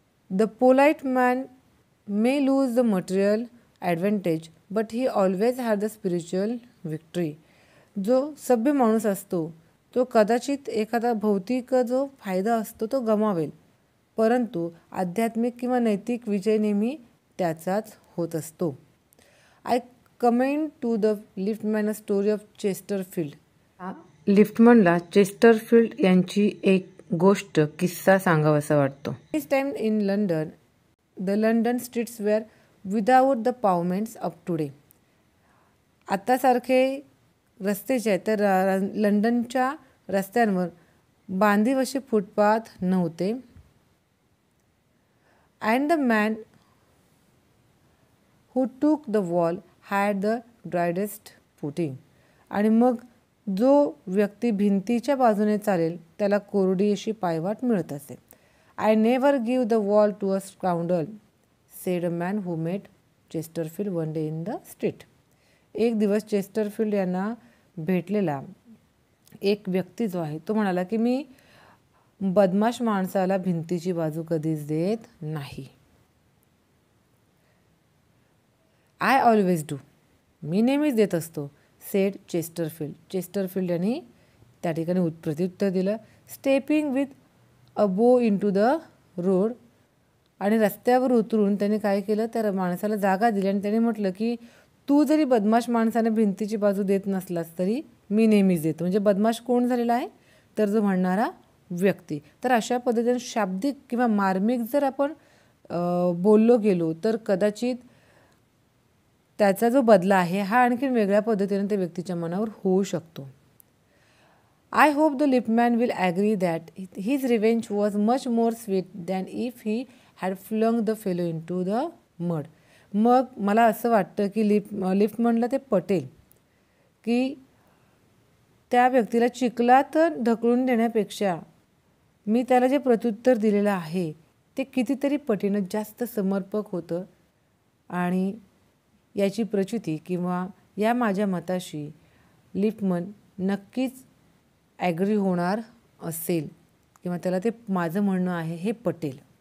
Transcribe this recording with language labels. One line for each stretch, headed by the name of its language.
English: The polite man may lose the material advantage but he always had the spiritual victory.
Marathi: जो सभ्य माणूस असतो तो कदाचित एखादा भौतिक जो फायदा असतो तो गमावेल, परंतु आध्यात्मिक किंवा नैतिक विजय नेहमी त्याचाच होत असतो.
English: I comment to the liftman a story of Chesterfield.
Marathi: लिफ्टमनला Chesterfield यांची एक गोष्ट किस्सा सांगावासा वाटतो.
English: This time in London the London streets were without the pavements of today.
Marathi: आता सारखे रस्ते जे आहेत तर लंडनच्या रस्त्यांवर बांधीव असे फुटपाथ नव्हते.
English: and the man who took the wall had the driest footing.
Marathi: आणि मग जो व्यक्ती भिंतीच्या बाजूने चालेल त्याला कोरडी अशी पायवाट मिळत असे.
English: I never give the wall to a scoundrel, said a man who met Chesterfield one day in the street.
Marathi: एक दिवस चेस्टरफील्ड यांना भेटलेला एक व्यक्ती जो आहे तो म्हणाला की मी बदमाश माणसाला भिंतीची बाजू कधीच देत नाही.
English: I always do.
Marathi: मी नेहमीच देत असतो,
English: said
Marathi: चेस्टरफील्ड. चेस्टरफील्ड यांनी त्या ठिकाणी प्रत्युत्तर दिलं,
English: Stepping with a bow into the road.
Marathi: आणि रस्त्यावर उतरून त्याने काय केलं त्या माणसाला जागा दिली आणि त्याने म्हटलं की तू जरी बदमाश माणसाने भिंतीची बाजू देत नसलास तरी मी नेहमीच देतो. म्हणजे बदमाश कोण झालेला आहे तर जो म्हणणारा व्यक्ती. तर अशा पद्धतीने शाब्दिक किंवा मार्मिक जर आपण बोललो गेलो तर कदाचित त्याचा जो बदला आहे हा आणखीन वेगळ्या पद्धतीने त्या व्यक्तीच्या मनावर होऊ शकतो.
English: I hope the liftman will agree that his revenge was much more sweet than if he had flung the fellow into the mud.
Marathi: मग मला असं वाटतं की लिफ्टमनला ते पटेल की त्या व्यक्तीला चिखलात ढकलून देण्यापेक्षा मी त्याला जे प्रत्युत्तर दिलेलं आहे ते कितीतरी पटीनं जास्त समर्पक होतं. आणि याची प्रचिती किंवा या माझ्या मताशी लिफ्टमन नक्कीच ॲग्री होणार असेल किंवा त्याला ते माझं म्हणणं आहे हे पटेल.